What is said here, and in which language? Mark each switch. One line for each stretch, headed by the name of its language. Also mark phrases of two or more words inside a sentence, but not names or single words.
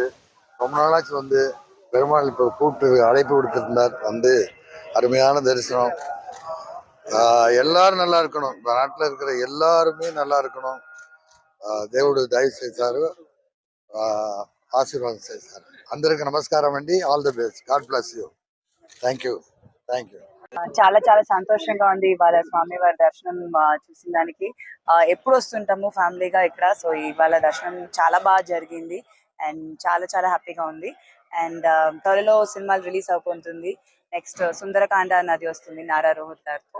Tamil: ரொம்ப நாளாச்சு வந்து பெருமாள் இப்போ கூப்பிட்டு அழைப்பு கொடுத்திருந்தார். வந்து அருமையான தரிசனம். எல்லாரும் நல்லா இருக்கணும். இந்த நாட்டில் இருக்கிற எல்லாருமே நல்லா இருக்கணும்.
Telugu: దేవుడు దయ చేశారు, ఆశీర్వాదం చేశారు. అందరికి నమస్కారం అండి.
English: All the best. God bless you. Thank you.
Telugu: చాలా చాలా సంతోషంగా ఉంది ఇవాళ స్వామివారి దర్శనం చూసిన దానికి. ఎప్పుడు వస్తుంటాము ఫ్యామిలీగా ఇక్కడ. సో ఇవాళ దర్శనం చాలా బాగా జరిగింది అండ్ చాలా చాలా హ్యాపీగా ఉంది. అండ్ త్వరలో సినిమాలు రిలీజ్ అయిపోతుంది. నెక్స్ట్ సుందరకాండ అన్నది వస్తుంది నారా రోహిత్ గారితో.